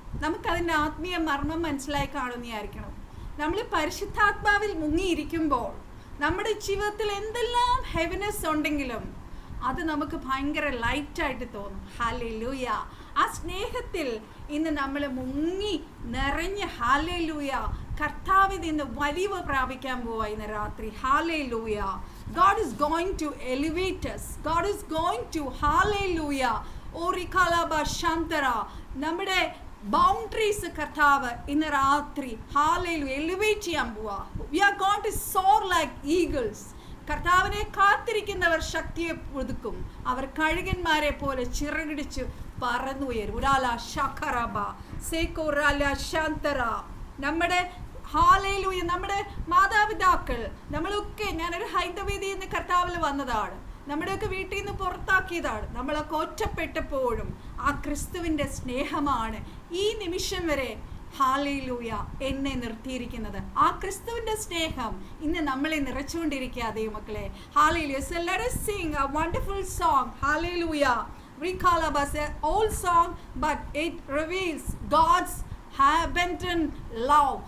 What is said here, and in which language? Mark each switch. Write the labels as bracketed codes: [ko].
[ml] നമുക്കതിൻ്റെ ആത്മീയ മർമ്മം മനസ്സിലായി കാണുന്നതായിരിക്കണം. നമ്മൾ പരിശുദ്ധാത്മാവിൽ മുങ്ങിയിരിക്കുമ്പോൾ നമ്മുടെ ജീവിതത്തിൽ എന്തെല്ലാം ഹെവിനെസ് ഉണ്ടെങ്കിലും അത് നമുക്ക് ഭയങ്കര ലൈറ്റായിട്ട് തോന്നും. ഹല്ലേലൂയ. ആ സ്നേഹത്തിൽ ഇന്ന് നമ്മൾ മുങ്ങി നിറഞ്ഞ് ഹല്ലേലൂയ കർത്താവിൽ നിന്ന് വലിവ് പ്രാപിക്കാൻ പോവാ ഇന്ന് രാത്രി. Hallelujah. [en] God is going to elevate us. God is going to hallelujah. Orikalaba Shantara. [ml] നമ്മുടെ ബൗണ്ടറീസ് കർത്താവ് ഇന്ന് രാത്രി ഹല്ലേലൂയ എലിവേറ്റ് ചെയ്യാൻ പോവാ. [en] We are going to soar like eagles. [ml] കർത്താവിനെ കാത്തിരിക്കുന്നവർ ശക്തിയെ പുതുക്കും. അവർ കഴുകന്മാരെ പോലെ ചിറകിടിച്ച് പറന്നുയരും. ഉരാല ശഖറബ സേകോറാല ശാന്തറ. നമ്മുടെ ഹല്ലേലൂയ നമ്മുടെ മാതാപിതാക്കൾ നമ്മളൊക്കെ, ഞാനൊരു ഹൈന്ദവേദിയിൽ നിന്ന് കർത്താവിൽ വന്നതാണ്. നമ്മുടെയൊക്കെ വീട്ടിൽ നിന്ന് പുറത്താക്കിയതാണ്. നമ്മളൊക്കെ ഒറ്റപ്പെട്ടപ്പോഴും ആ ക്രിസ്തുവിൻ്റെ സ്നേഹമാണ് ഈ നിമിഷം വരെ ഹല്ലേലൂയ എന്നെ നിർത്തിയിരിക്കുന്നത്. ആ ക്രിസ്തുവിന്റെ സ്നേഹം ഇന്ന് നമ്മളെ നിറച്ചുകൊണ്ടിരിക്കുക ദൈവമക്കളെ. [en] Hallelujah. So let us sing a wonderful song. Hallelujah. We call us an old song, but it reveals God's abundant love.